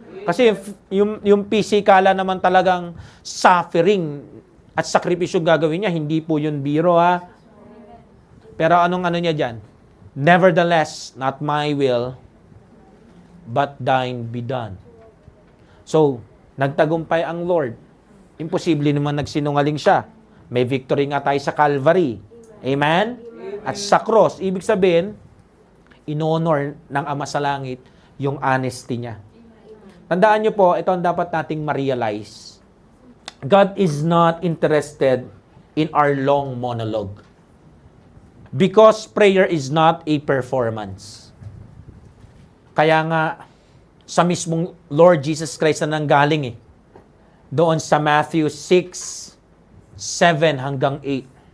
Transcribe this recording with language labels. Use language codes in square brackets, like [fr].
[tl] Kasi yung pisikala naman talagang suffering at sakripisyo gagawin niya, hindi po yun biro ha. Pero anong ano niya dyan? [en] Nevertheless, not my will, but thine be done. [tl] So, nagtagumpay ang Lord. Imposible naman nagsinungaling siya. May victory nga tayo sa Calvary. Amen? At sa cross, ibig sabihin, in-honor ng Ama sa Langit yung honesty niya. Tandaan niyo po, ito ang dapat nating ma-realize. [en] God is not interested in our long monologue. Because prayer is not a performance. [tl] Kaya nga, sa mismong Lord Jesus Christ na nanggaling doon sa Matthew 6, 7 hanggang 8.